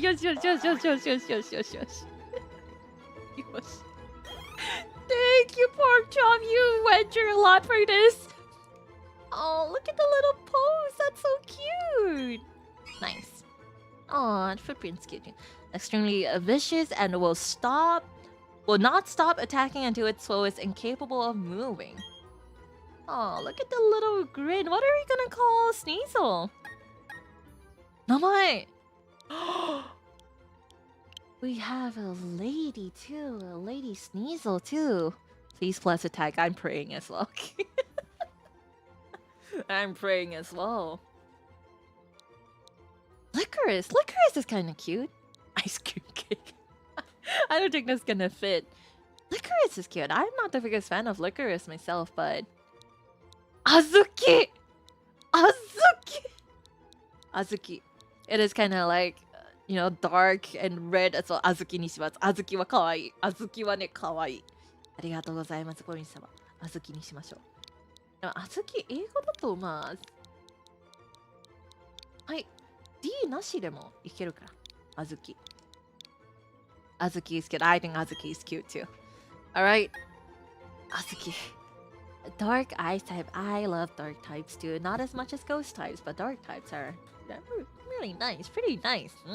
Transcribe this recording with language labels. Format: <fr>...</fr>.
<ja>よしよしよしよしよしよしよしよしよし。よし。</ja> <en>Thank you, Pork Chop. You went through a lot for this. Oh, look at the little pose. That's so cute. Nice. Oh, the footprint's cute. Extremely vicious and will not stop attacking until its foe is incapable of moving. Oh, look at the little grin. What are we gonna call Sneasel?</en> <ja>名前</ja> <en>We have a lady too. A lady Sneasel too. Please plus attack. I'm praying as well. I'm praying as well. Licorice. Licorice is kind of cute. Ice cream cake. I don't think that's gonna fit. Licorice is cute. I'm not the biggest fan of licorice myself, but... Azuki! Azuki! Azuki. It is kind of like, dark and red as well.</en> <ja>Azuki にします。Azuki は可愛い。 Azuki はね、可愛い。ありがとうございます、ポリン様。Azuki にしましょう。でも、Azuki 英語だと、はい。 D なしでもいけるから。</ja> <en>Azuki. Azuki is cute. I think Azuki is cute too. Alright. Azuki. Dark ice type. I love dark types too. Not as much as ghost types, but dark types are really nice. Pretty nice.</en>